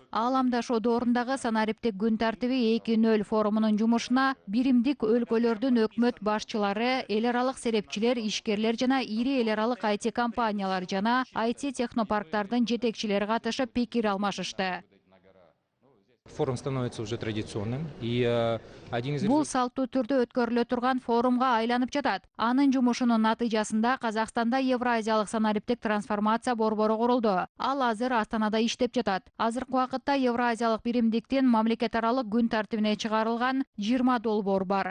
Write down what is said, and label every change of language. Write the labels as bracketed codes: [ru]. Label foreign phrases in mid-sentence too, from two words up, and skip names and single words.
[ky] Ааламдашуу доорундағы санариптик күн тартиби 2.0 форумунун жумушуна биримдик өлкөлөрдүн өкмөт башчылары, эл аралык серепчилер, ишкерлер жана ири эл аралык IT компаниялар жана IT технопарктардын жетекчилери катышып пикир алмашышты. [ru] Форум становится уже традиционным, и один из [ky] Бул салттуу түрдө өткөрүлө турган форумга айланып жатат. Анын жумушунун натыйжасында Казакстанда Евразиялык санариптик трансформация борбору курулду. Ал азыр Астанада иштеп жатат. Азыркы убакытта Евразиялык биримдиктин мамлекет аралык күн тартибине чыгарылган 20 долбоор бар.